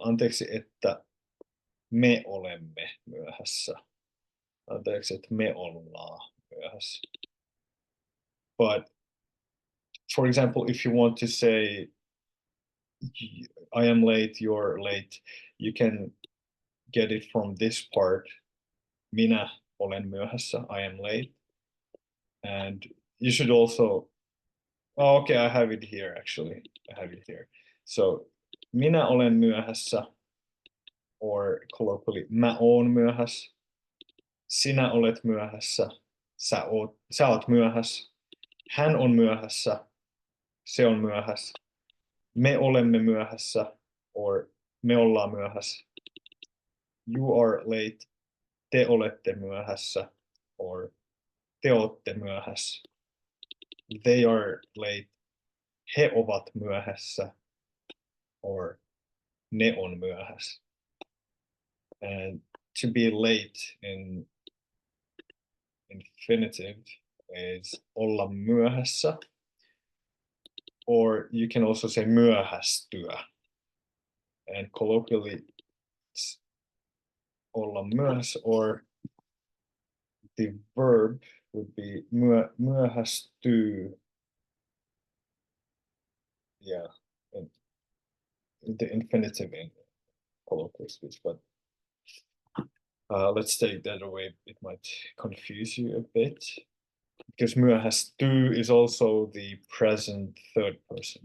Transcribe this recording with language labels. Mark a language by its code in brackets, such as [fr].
[fi] Anteeksi, että me olemme myöhässä. Anteeksi, että me ollaan myöhässä. [en] But for example, if you want to say, I am late, you're late, you can get it from this part. [fi] Minä olen myöhässä, [en] I am late. And you should also, oh, okay, I have it here actually. I have it here. [fi] So, minä olen myöhässä, [en] or colloquially, [fi] mä oon myöhässä. Sinä olet myöhässä, sä oot myöhässä. Hän on myöhässä, se on myöhässä. Me olemme myöhässä, or me ollaan myöhässä. [en] You are late, [fi] te olette myöhässä, or te ootte myöhässä. [en] They are late, [fi] he ovat myöhässä, or ne on myöhässä. [en] And to be late in infinitive is [fi] olla myöhässä, [en] or you can also say myöhästyä. And colloquially, it's [fi] olla myöhässä, [en] or the verb would be myöhästyy. Yeah, the infinitive in colloquial speech, but let's take that away. It might confuse you a bit because myöhästyy is also the present third person.